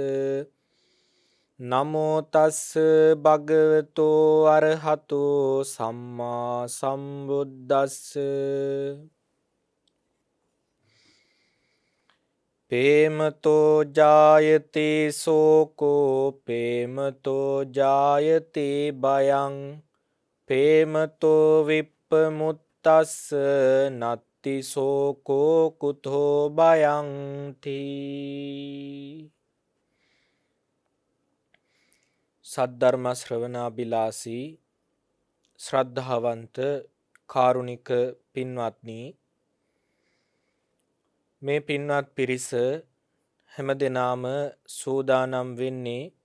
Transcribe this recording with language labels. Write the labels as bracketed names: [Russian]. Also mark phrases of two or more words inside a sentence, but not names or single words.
[Pali] නමෝ තස්ස භගවතෝ අරහතෝ සම්මා සම්බුද්දස්ස පේමතෝ ජායතේ සෝකෝ පේමතෝ ජායතේ භයං පේමතෝ විප්පමුත්තස්ස නත්ති සෝකෝ කුතෝ භයං තී. [Sinhala] සද්ධර්ම ශ්‍රවණාබිලාසී ශ්‍රද්ධාවන්ත කාරුණික පින්වත්නි, මේ පින්වත් පිරිස හැම දෙනාම සූදානම් වෙන්නේ